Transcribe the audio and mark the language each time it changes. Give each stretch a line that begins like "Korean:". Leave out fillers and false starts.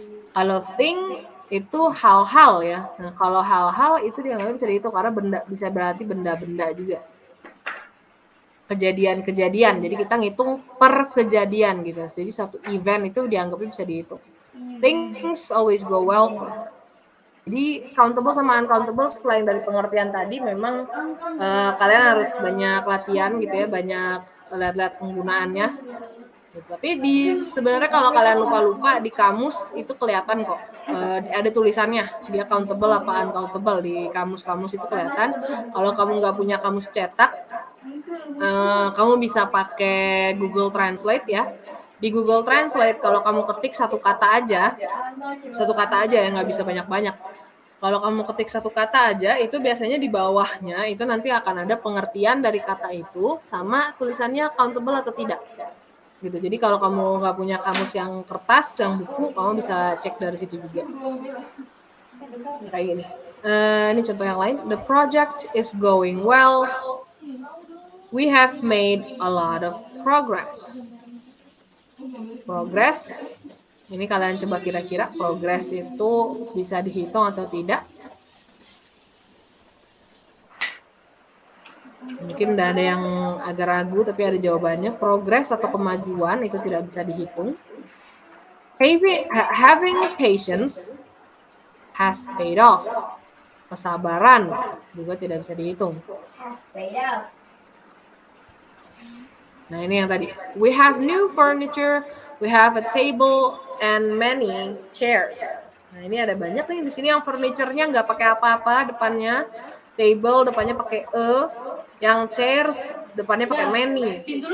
Indonesian: Kalau thing itu hal-hal ya. Nah, kalau hal-hal itu dia nggak bisa dihitung karena benda bisa berarti benda-benda juga. Kejadian-kejadian. Jadi kita ngitung per kejadian gitu. Jadi satu event itu dianggapnya bisa dihitung.
English: Things always go well for her.
Indonesian: Jadi countable sama uncountable selain dari pengertian tadi memang kalian harus banyak latihan gitu ya, banyak lihat-lihat penggunaannya. Gitu. Tapi sebenarnya kalau kalian lupa-lupa di kamus itu kelihatan kok, ada tulisannya dia countable apa uncountable di kamus-kamus itu kelihatan. Kalau kamu nggak punya kamus cetak, kamu bisa pakai Google Translate ya. Di Google Translate kalau kamu ketik satu kata aja ya, nggak bisa banyak-banyak. Kalau kamu ketik satu kata aja, itu biasanya di bawahnya itu nanti akan ada pengertian dari kata itu sama tulisannya countable atau tidak. Gitu. Jadi kalau kamu nggak punya kamus yang kertas, yang buku, kamu bisa cek dari situ juga. Kayak gini. Ini contoh yang lain.
English: The project is going well. We have made a lot of progress.
Indonesian: Progress, ini kalian coba kira-kira progress itu bisa dihitung atau tidak? Mungkin udah ada yang agak ragu tapi ada jawabannya. Progress atau kemajuan itu tidak bisa dihitung.
English: Having patience has paid off.
Indonesian: Kesabaran juga tidak bisa dihitung. Nah, ini yang tadi.
English: We have new furniture, we have a table and many chairs.
Indonesian: Nah, ini ada banyak nih di sini yang furniture-nya nggak pakai apa-apa depannya. Table depannya pakai yang chairs depannya pakai many.